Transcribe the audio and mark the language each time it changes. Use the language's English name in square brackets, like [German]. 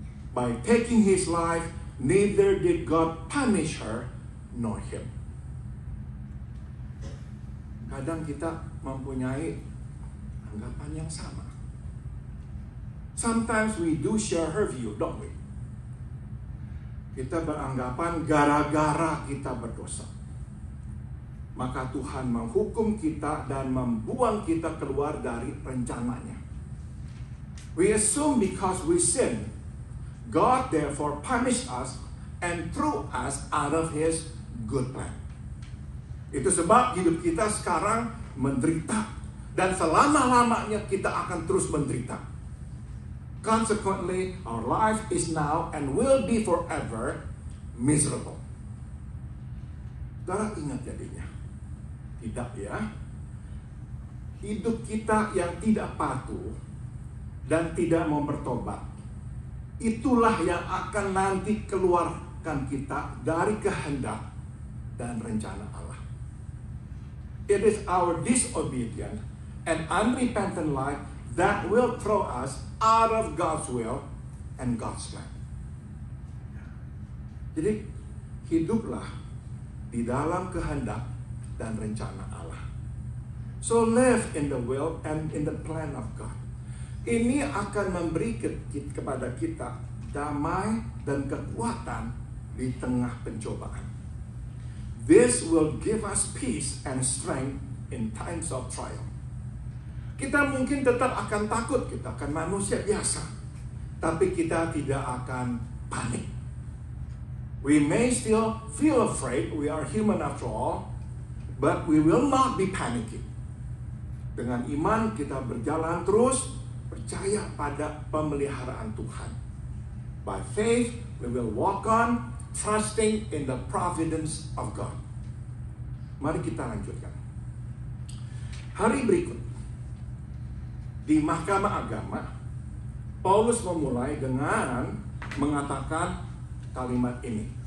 [English] By taking his life, neither did God punish her nor him. [Indonesian] Kadang kita mempunyai anggapan yang sama. [English] Sometimes we do share her view, don't we? [Indonesian] Kita beranggapan gara-gara kita berdosa, maka Tuhan menghukum kita dan membuang kita keluar dari rencananya. [English] We assume because we sin, God therefore punished us and threw us out of His good plan. [Indonesian] Itu sebab hidup kita sekarang menderita, dan selama-lamanya kita akan terus menderita. [English] Consequently, our life is now and will be forever miserable. [Indonesian] Saudara, ingat jadinya. Tidak ya. Hidup kita yang tidak patuh dan tidak mau bertobat, itulah yang akan nanti keluarkan kita dari kehendak dan rencana Allah. [English] It is our disobedient and unrepentant life that will throw us out of God's will and God's plan. [Indonesian] Jadi, hiduplah di dalam kehendak dan rencana Allah. [English] So live in the will and in the plan of God. [Indonesian] Ini akan memberi kepada kita damai dan kekuatan di tengah pencobaan. [English] This will give us peace and strength in times of trial. [Indonesian] Kita mungkin tetap akan takut, kita akan manusia biasa, tapi kita tidak akan panik. [English] We may still feel afraid, we are human after all, but we will not be panicking. [Indonesian] Dengan iman kita berjalan terus, percaya pada pemeliharaan Tuhan. [English] By faith, we will walk on, trusting in the providence of God. [Indonesian] Mari kita lanjutkan. Hari berikut, di Mahkamah Agama, Paulus memulai dengan mengatakan kalimat ini.